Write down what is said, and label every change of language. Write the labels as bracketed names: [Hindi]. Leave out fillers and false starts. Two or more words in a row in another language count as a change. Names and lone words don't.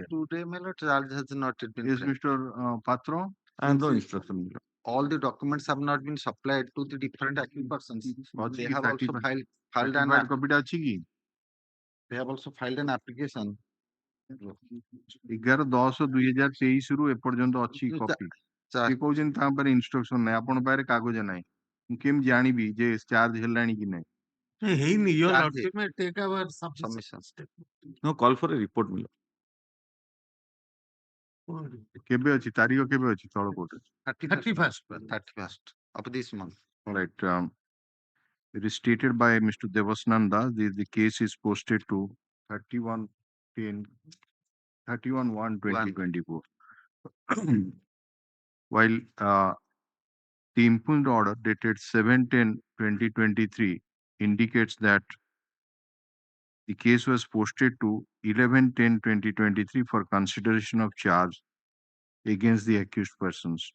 [English] Till today, my lord, charge has not yet been Yes, framed. Mr. Patro. And the instruction. All the documents have not been supplied to the different accused persons. They have also filed an copy. They have also filed an application. [Odia] 11/10/2023 ରୁ ଏପର୍ଯ୍ୟନ୍ତ ଅଛି କପି ସେ କହୁଛନ୍ତି ତା ଉପରେ ଇନଷ୍ଟ୍ରକ୍ସନ ନାହିଁ ଆପଣଙ୍କ ପାଖରେ କାଗଜ ନାହିଁ ମୁଁ କେମିତି ଜାଣିବି ଯେ ଚାର୍ଜ ହେଲାଣି କି ନାହିଁ [English] ହେଇନି your lordship may take our submission step. No, call for a report. [Odia] କେବେ ଅଛି ତାରିଖ କେବେ ଅଛି ତଳ କୋର୍ଟରେ [English] 31st of this month. All right. It is stated by Mr. Devasnanda. The case is posted to 31/1/2024. While the impugned order dated 7/10/2023 indicates that the case was posted to 11/10/2023 for consideration of charge against the accused persons.